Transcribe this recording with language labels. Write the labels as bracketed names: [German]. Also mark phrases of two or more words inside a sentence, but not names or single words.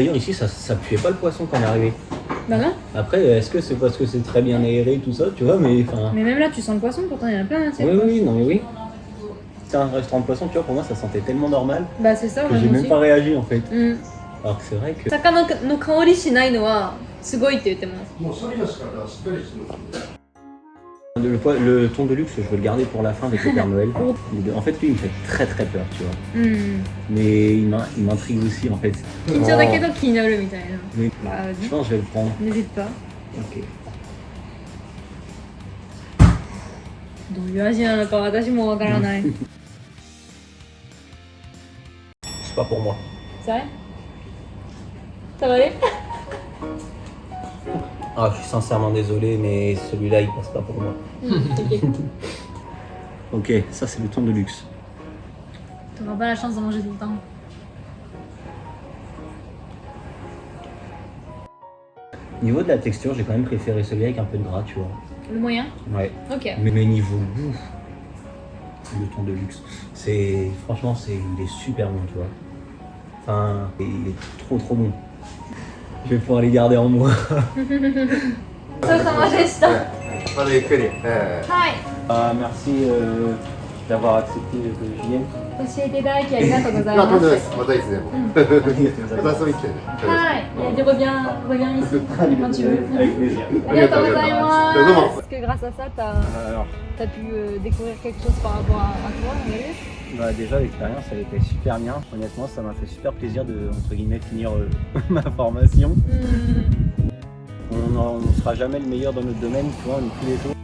[French] Ouais, j'avoue, d'ailleurs, ici, ça puait pas le poisson quand on est arrivé. Bah non. Après, est-ce que c'est parce que c'est très bien aéré, tout ça, tu vois, mais enfin... Mais même là, tu sens le poisson, pourtant il y en a plein. Oui, non mais oui. C'est un restaurant de poisson, tu vois, pour moi ça sentait tellement normal bah c'est ça, que j'ai même pas réagi en fait. Mm. Alors que c'est vrai que... [Japanese] 魚の香りしないのはすごいって言ってます。 [French] Le thon de luxe, je veux le garder pour la fin avec le Père Noël. En fait, lui, il me fait très très peur, tu vois. Mais il m'intrigue aussi, en fait. Mais je pense que je vais le prendre. N'hésite pas. Ok. [Japanese] どういう味なのか私もわからない。 [French] C'est pas pour moi. Sérieux? Ça va aller? Ah, je suis sincèrement désolé, mais celui-là, il passe pas pour moi. Ok, ça c'est le thon de luxe. T'auras pas la chance de manger tout le temps. Niveau de la texture, j'ai quand même préféré celui avec un peu de gras, tu vois. Le moyen? Ouais. Ok. Mais niveau goût, le thon de luxe, franchement, il est super bon, tu vois. Enfin, il est trop bon. Je vais pouvoir les garder en moi. [Japanese] ごちそうさまでした。まだゆっくり。はい。 [French] Merci d'avoir accepté que je vienne. [Japanese] 教えていただきありがとうございまあ、とんでもないます。です。またいつでも。また遊びに来てね。はい。 [French] で reviens ici quand tu veux. Avec plaisir. [Japanese] ありがとうございます。どうも。 [French] Est-ce que grâce à ça, Alors, t'as pu découvrir quelque chose par rapport à toi, Maëlys? bah déjà l'expérience elle était super bien. Honnêtement, ça m'a fait super plaisir de entre guillemets finir ma formation. On ne sera jamais le meilleur dans notre domaine, tu vois, on est tous les jours.